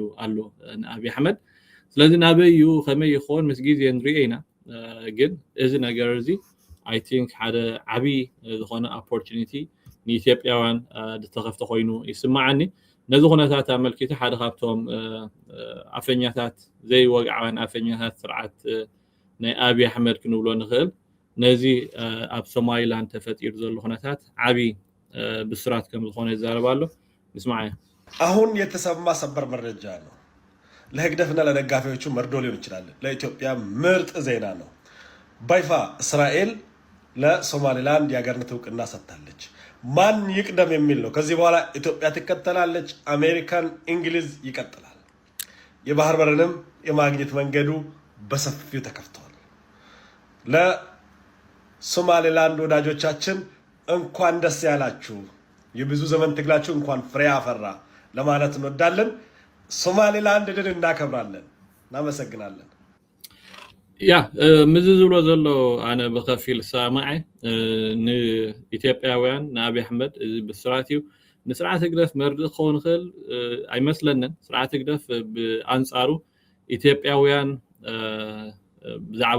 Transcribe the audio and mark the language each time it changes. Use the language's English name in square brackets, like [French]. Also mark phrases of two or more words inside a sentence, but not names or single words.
[Tigrinya] ኣሎ ንኣብይ ኣሕመድ ስለዚ ናበዩ ከመይ ይኾን ምስ ግዜ ንሪኦ ኢና ግን እዚ ነገር እዚ [English] I think [Tigrinya] ሓደ ዓብይ ዝኾነ opportunity ንኢትዮጵያውያን ዝተኸፍተ ኮይኑ ይስማዓኒ ነዚ ኩነታት ኣመልኪቱ ሓደ ካብቶም ኣፈኛታት ዘይወግዓውያን ኣፈኛታት ስርዓት ናይ ኣብይ ኣሕመድ ክንብሎ ንኽእል ነዚ ኣብ ሶማሊላንድ ተፈጢሩ ዘሎ ኩነታት ዓብይ ብስራት ከም ዝኾነ ይዛረባሉ ንስማዕ [Amharic] አሁን የተሰማ ሰበር መረጃ ነው ለህግደፍና ለደጋፊዎቹ መርዶ ሊሆን ይችላል ለኢትዮጵያ ምርጥ ዜና ነው ባይፋ እስራኤል ለሶማሊላንድ የሀገርነት እውቅና ሰጥታለች ማን ይቅደም የሚል ነው ከዚህ በኋላ ኢትዮጵያ ትከተላለች አሜሪካን እንግሊዝ ይቀጥላል የባህር በርንም የማግኘት መንገዱ በሰፊው ተከፍቷል ለሶማሊላንድ ወዳጆቻችን እንኳን ደስ ያላችሁ የብዙ ዘመን ትግላችሁ እንኳን ፍሬ አፈራ ለማለት እንወዳለን ሶማሊላንድ ድል እናከብራለን እናመሰግናለን [Tigrinya] ያ ምዝዝብሎ ዘሎ አነ በከፊል ሰማዒ ንኢትዮጵያውያን ንኣብይ ኣሕመድ እዚ ብስራትዩ ንስርዓት ግደፍ መርድእ ክኸውን ይኽእል ኣይመስለንን ስርዓት ግደፍ ብኣንጻሩ ኢትዮጵያውያን ብዛዕባ